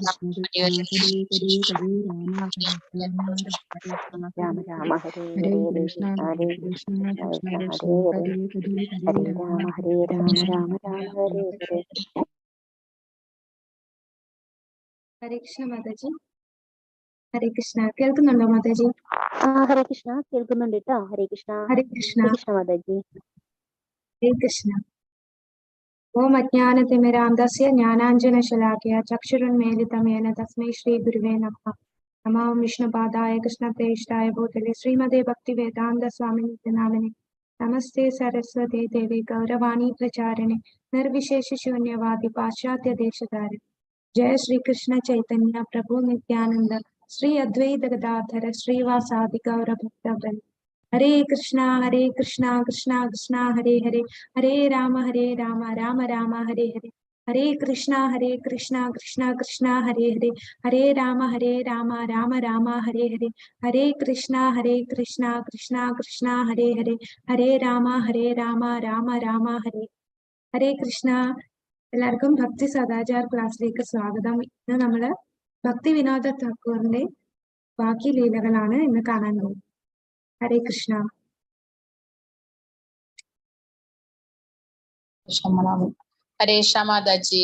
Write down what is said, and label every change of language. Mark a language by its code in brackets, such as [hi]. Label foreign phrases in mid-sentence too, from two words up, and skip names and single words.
[sa] राम राम हरे हरे हरे कृष्ण कृष्ण हरे हरे हरे राम राम हरे हरे. हरे कृष्ण माताजी. हरे कृष्ण. [ml] കേൾക്കുന്നുണ്ടോ മാതാജി? ഹരേ കൃഷ്ണ കേൾക്കുന്നുണ്ട് കേട്ടോ. ഹരേ കൃഷ്ണ. ഹരേ കൃഷ്ണ. കൃഷ്ണ മാതാജി. ഹരേ കൃഷ്ണ. [sa] ॐ अज्ञानतिमिरान्धस्य ज्ञानाञ्जनशलाकय चक्षुरुन्मीलितमेन तस्मै श्री गुरुवे नमः. नमो विष्णुपादाय कृष्णप्रेष्ठाय भूतले श्रीमते भक्तिवेदान्त स्वामिनित्य नामिने नमस्ते सरस्वते देवि गौरवाणि प्रचारिणे निर्विशेष शून्यवादि पाश्चात्य देशधारि. जय श्री कृष्ण चैतन्य प्रभु नित्यानंद श्री अद्वैत गदाधर श्रीवासादि गौर भक्तवृंद. हरे कृष्णा कृष्णा कृष्णा हरे हरे हरे राम राम राम हरे हरे हरे कृष्णा कृष्णा कृष्णा हरे हरे हरे राम राम राम हरे हरे हरे कृष्णा कृष्णा कृष्णा हरे हरे हरे राम राम राम हरे हरे कृष्णा. [ml] എല്ലാവർക്കും ഭക്തി സദാചാർ ക്ലാസ്സിലേക്ക് സ്വാഗതം. ഇന്ന് നമ്മള് ഭക്തി വിനോദ ഠാക്കൂറിന്റെ ബാക്കി ലീലകളാണ് ഇന്ന് കാണാൻ പോകുന്നത്. ഹരേ കൃഷ്ണ. ഹരേ മാതാജി.